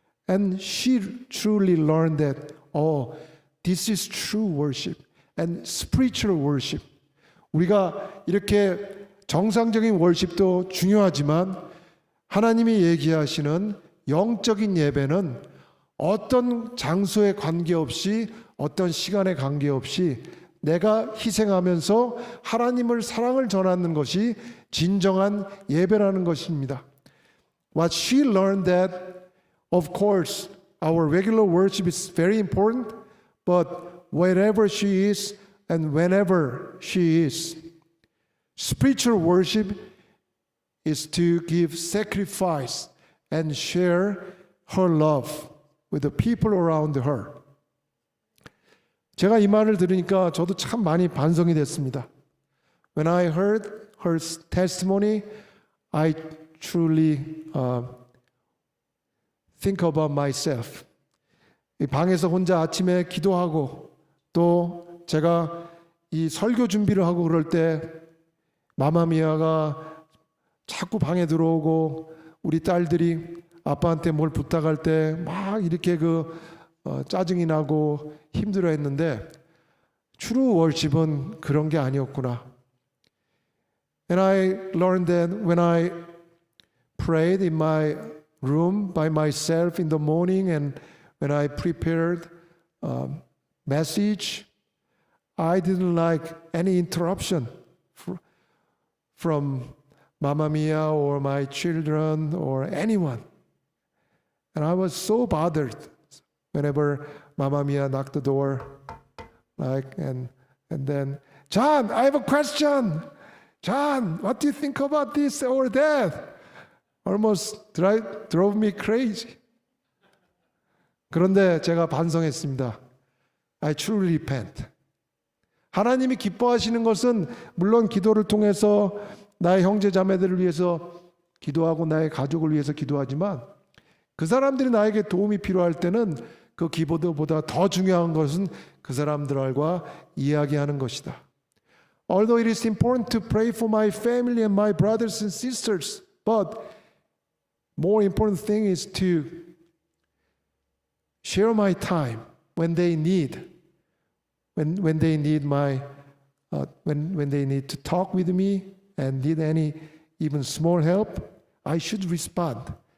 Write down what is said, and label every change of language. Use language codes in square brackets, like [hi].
[en] And she truly learned that, this is true worship and spiritual worship. [ko] 우리가 이렇게 정상적인 월십도 중요하지만 하나님이 얘기하시는 영적인 예배는 어떤 장소에 관계없이 어떤 시간에 관계없이 내가 희생하면서 하나님을 사랑을 전하는 것이 진정한 예배라는 것입니다. [en] What she learned that, of course, our regular worship is very important, but wherever she is and whenever she is, spiritual worship is to give sacrifice and share her love with the people around her. [ko] 제가 이 말을 들으니까 저도 참 많이 반성이 됐습니다. [en] When I heard her testimony, I truly think about myself. [ko] 이 방에서 혼자 아침에 기도하고 또 제가 이 설교 준비를 하고 그럴 때 마마미아가 자꾸 방에 들어오고 우리 딸들이 아빠한테 뭘 부탁할 때 막 이렇게 짜증이 나고 힘들어했는데 [en] true worship [ko] 은 그런 게 아니었구나. [en] And I learned that when I prayed in my room by myself in the morning and when I prepared a message, I didn't like any interruption from Mamma Mia or my children or anyone. And I was so bothered whenever Mamma Mia knocked the door, and then, John, I have a question. John, what do you think about this or that? Almost drove me crazy. [ko] 그런데 제가 반성했습니다. [en] I truly repent. [ko] 하나님이 기뻐하시는 것은 물론 기도를 통해서 나의 형제 자매들을 위해서 기도하고 나의 가족을 위해서 기도하지만 그 사람들이 나에게 도움이 필요할 때는 그 기도보다 더 중요한 것은 그 사람들과 이야기하는 것이다. [en] Although it is important to pray for my family and my brothers and sisters, but more important thing is to share my time when they need when they need when they need to talk with me and need any even small help, I should respond.